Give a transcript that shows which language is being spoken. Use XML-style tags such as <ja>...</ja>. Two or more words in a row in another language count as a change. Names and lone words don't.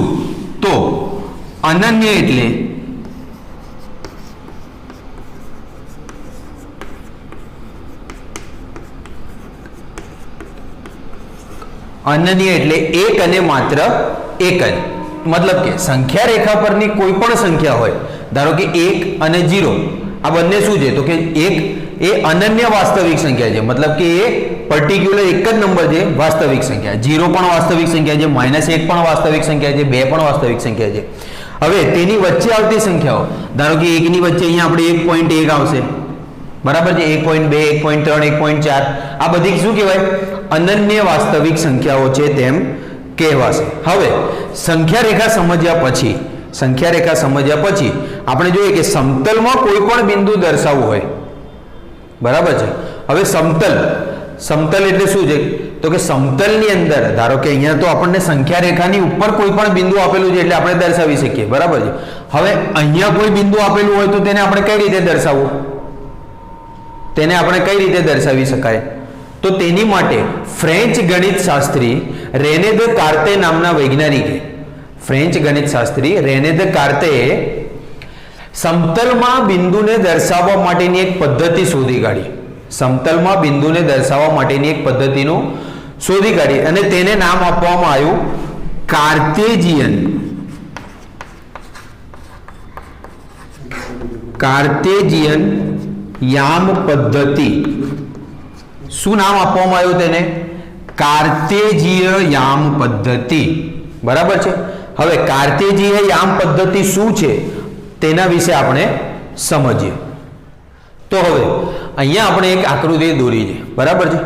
<gu>તો અનન્ય એટલે અનન્ય એટલે એક અને માત્ર એક જ। મતલબ કે સંખ્યા રેખા પરની કોઈ પણ સંખ્યા હોય, ધારો કે 1 અને 0 આ બંને શું છે? તો કે 1 એ અનન્ય વાસ્તવિક સંખ્યા છે, મતલબ કે એ પર્ટિક્યુલર એક જ નંબર છે વાસ્તવિક સંખ્યા। 0 પણ વાસ્તવિક સંખ્યા છે, -1 પણ વાસ્તવિક સંખ્યા છે, 2 પણ વાસ્તવિક સંખ્યા છે। હવે તેની વચ્ચે આવતી સંખ્યાઓ, ધારો કે 1 ની વચ્ચે અહીંયા આપણે 1.1 આવશે, બરાબર છે। 1.2 1.3 1.4 આ બધી શું કહેવાય? અનન્ય વાસ્તવિક સંખ્યાઓ છે તેમ કહેવાશે। હવે સંખ્યા રેખા સમજ્યા પછી, સંખ્યા રેખા સમજ્યા પછી આપણે જોઈએ કે સમતલમાં કોઈ પણ બિંદુ દર્શાવવું હોય, બરાબર છે। હવે સમતલ, સમતલ એટલે શું છે? તો કે સમતલની અંદર ધારો કે અહીંયા તો આપણે સંખ્યા રેખાની ઉપર કોઈ પણ બિંદુ આપેલું છે એટલે આપણે દર્શાવી શકીએ, બરાબર છે। હવે અહીંયા કોઈ બિંદુ આપેલું હોય તો તેને આપણે કઈ રીતે દર્શાવવું? તેને આપણે કઈ રીતે દર્શાવી શકાય? તો તેની માટે ફ્રેંચ ગણિત શાસ્ત્રી રેને દેકાર્તે નામના વૈજ્ઞાનિકે, ફ્રેંચ ગણિત શાસ્ત્રી રેને દેકાર્તેએ સમતલમાં બિંદુને દર્શાવવા માટેની એક પદ્ધતિ શોધી કાઢી। સમતલમાં બિંદુને દર્શાવવા માટેની એક પદ્ધતિનો શોધી કાઢી અને તેને નામ આપવામાં આવ્યું કાર્તેજિયન, કાર્તેજિયન યામ પદ્ધતિ। શું નામ આપવામાં આવ્યું તેને? કાર્તેજીય યામ પદ્ધતિ, બરાબર છે। હવે કાર્તેજીય યામ પદ્ધતિ શું છે તેના વિશે આપણે સમજીએ। તો હવે અહીંયા આપણે એક આકૃતિ દોરી છે, બરાબર છે।</gu>